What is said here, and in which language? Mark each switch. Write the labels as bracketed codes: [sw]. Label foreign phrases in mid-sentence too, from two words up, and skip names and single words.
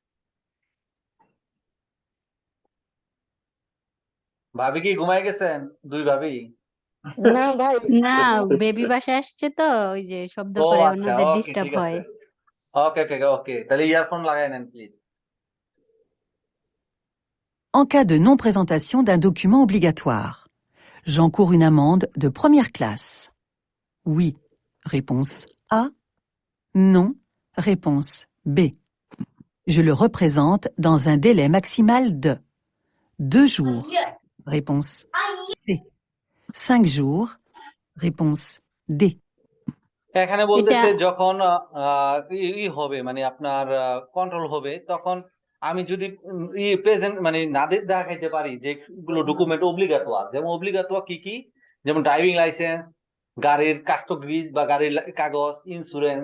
[bn] ভাবি কি ঘুমাই গেছেন? দুই ভাবি? না ভাই, না, বেবি বাসায় আসছে তো, ওই যে শব্দ ও করে আচ্ছা, অন্যদের ওকে, ডিস্টার্ব ঠিক হয়। আছে, ওকে ওকে ওকে, তাহলে ইয়ারফোন লাগাই নেন প্লিজ। [fr] En cas de non-présentation d'un document obligatoire, j'encours une amende de première classe. Oui, réponse A. Non, réponse B. Je le représente dans un délai maximal de 2 jours. Réponse C. 5 jours. Réponse D. [bn] এখানে বলতেছে যখন হবে মানে আপনার কন্ট্রোল হবে, তখন আমি যদি প্রেজেন্ট মানে না দেখাইতে পারি যেগুলো [fr] document obligatoire, [bn] যেমন অব্লিগাতোয়া কি কি, যেমন [en] driving license, [bn] গাড়ির কাগজ বা গাড়ির কাগজ, ইন্স্যুরেন্স।